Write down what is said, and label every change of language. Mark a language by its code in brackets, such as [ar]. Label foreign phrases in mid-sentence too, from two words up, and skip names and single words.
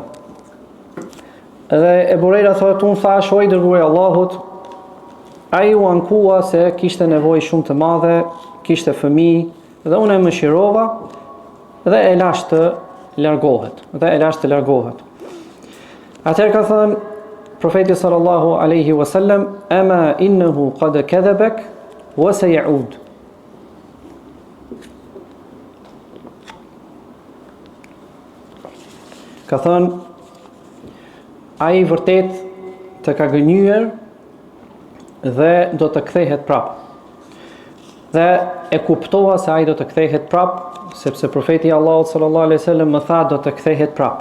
[sq] Dhe Ebu Hurajra thotë, unë thash, o i dërguari i Allahut, ai u ankua se kishte nevojë shumë të madhe, kishte fëmijë, dhe unë e mëshirova dhe e lash të largohet. Atëherë ka thënë profeti [ar] صلى الله عليه وسلم أما إنه قد كذبك وسيعود. [sq] Ka thënë, ai vërtet të ka gënyer dhe do të kthehet prap. Dhe e kuptova se ai do të kthehet prap, sepse profeti i Allahut [ar] صلى الله عليه وسلم [sq] më tha do të kthehet prap.